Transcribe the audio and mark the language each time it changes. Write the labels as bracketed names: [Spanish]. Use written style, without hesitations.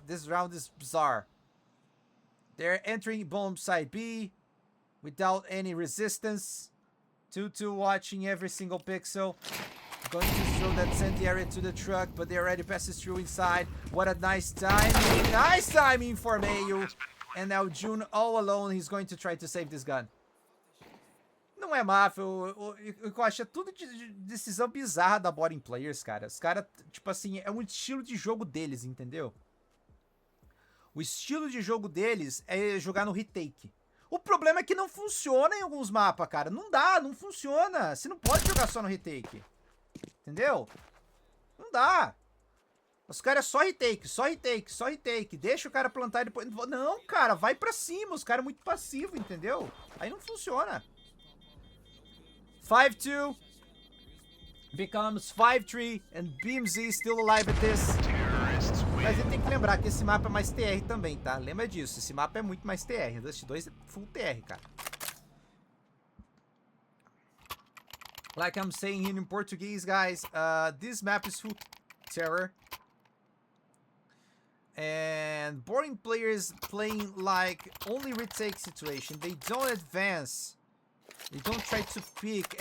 [English] This round is bizarre. They're entering bomb side B without any resistance. 2-2 watching every single pixel. Going to throw that incendiary to the truck, but they already passes through inside. What a nice timing. Nice timing for Meio. And now June all alone. He's going to try to save this gun. [Portuguese] Não é máfia. Eu acho é tudo de decisão bizarra da boarding players, cara. Os caras, tipo assim, é um estilo de jogo deles, entendeu? O estilo de jogo deles é jogar no retake. O problema é que não funciona em alguns mapas, cara. Não dá, não funciona. Você não pode jogar só no retake. Entendeu? Não dá. Os caras só retake. Deixa o cara plantar e depois... Não, cara, vai pra cima. Os caras é muito passivos, entendeu? Aí não funciona. [English] 5-2 becomes 5-3 and BMZ still alive at this. [Portuguese] Mas a gente tem que lembrar que esse mapa é mais TR também, tá? Lembra disso, esse mapa é muito mais TR. Dust 2 é full TR, cara. [English] Like I'm saying here in Portuguese, guys, this map is full terror. And boarding players playing like only retake situation. They don't advance. They don't try to pick.